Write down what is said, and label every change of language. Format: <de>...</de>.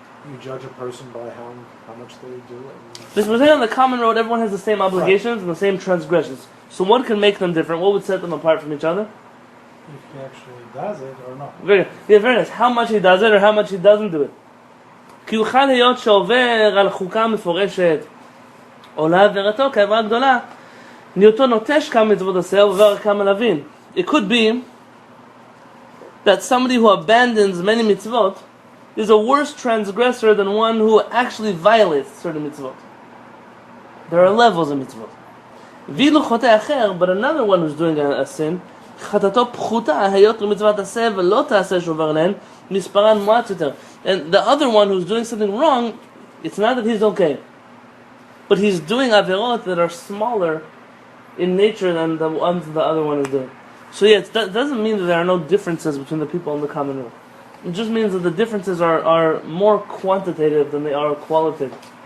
<en>You judge a person by how much they do. Because we're saying on the common road, everyone has the same obligations and the same transgressions. So what can make them different? What would set them apart from each other? If he actually does it or not. Very nice. How much he does it or how much he doesn't do it.</en> <he>כי הוא יכול להיות שעובר על חוקה מפורשת, עולה עבירתו כעבירה גדולה, בהיותו נוטש כמה מצוות עושה ועובר כמה להבין.</he> <en>It could be that somebody who abandons many mitzvot is a worse transgressor than one who actually violates certain mitzvot. There are levels of mitzvot.</en> <he>ואילו חוטא אחר,</he> <en>but another one who's doing a sin,</en> <he>חטאתו פחותה, היות למצוות עשה ולא תעשה שעובר להן, מספרן מועט יותר.</he> <en>And the other one who's doing something wrong, it's not that he's okay, but he's doing averot that are smaller in nature than the ones the other one is doing. So yeah, that doesn't mean that there are no differences between the people in the common room. It just means that the differences are more quantitative than they are qualitative.</en>